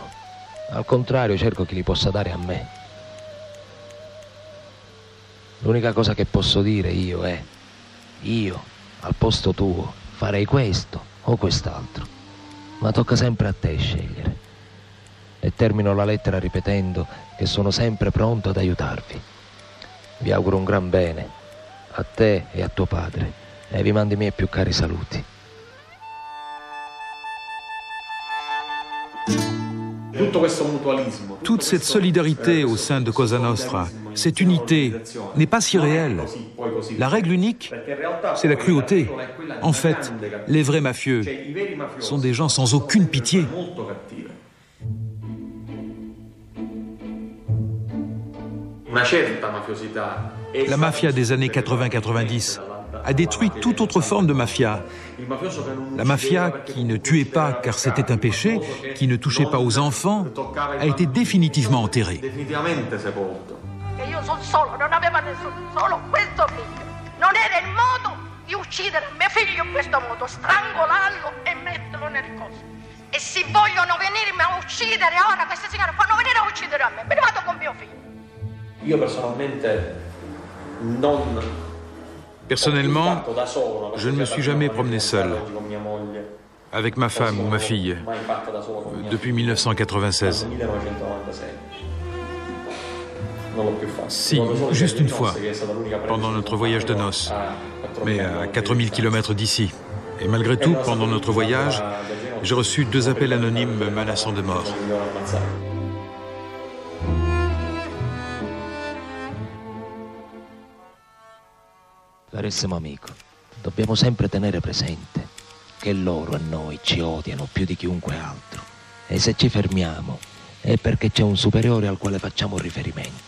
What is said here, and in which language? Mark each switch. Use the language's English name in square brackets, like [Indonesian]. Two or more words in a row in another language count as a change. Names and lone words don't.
[Italian] Al contrario, cerco chi li possa dare a me. L'unica cosa che posso dire io è: io, al posto tuo, farei questo o quest'altro. Ma tocca sempre a te scegliere. E termino la lettera ripetendo che sono sempre pronto ad aiutarvi. Vi auguro un gran bene, a te e a tuo padre, e vi mando i miei più cari saluti. [French] Toute cette solidarité au sein de Cosa Nostra, cette unité, n'est pas si réelle. La règle unique, c'est la cruauté. En fait, les vrais mafieux sont des gens sans aucune pitié. La mafia des années 80-90 a détruit toute autre forme de mafia. La mafia qui ne tuait pas car c'était un péché, qui ne touchait pas aux enfants, a été définitivement enterrée. [Italian] Io sono solo, non aveva nessuno, solo questo figlio. Non era il modo di uccidere mio figlio in questo modo, strangolarlo e metterlo nel coso. E se vogliono venirmi a uccidere ora, queste signore fanno venire a uccidere a me, me ne vado con mio figlio. [French] Personnellement, je ne me suis jamais promené seul, avec ma femme ou ma fille, depuis 1996. Si, juste une fois, pendant notre voyage de noces, mais à 4000 km d'ici. Et malgré tout, pendant notre voyage, j'ai reçu 2 appels anonymes me menaçant de mort. [Italian] Carissimo amico, dobbiamo sempre tenere presente che loro a noi ci odiano più di chiunque altro. E se ci fermiamo è perché c'è un superiore al quale facciamo riferimento.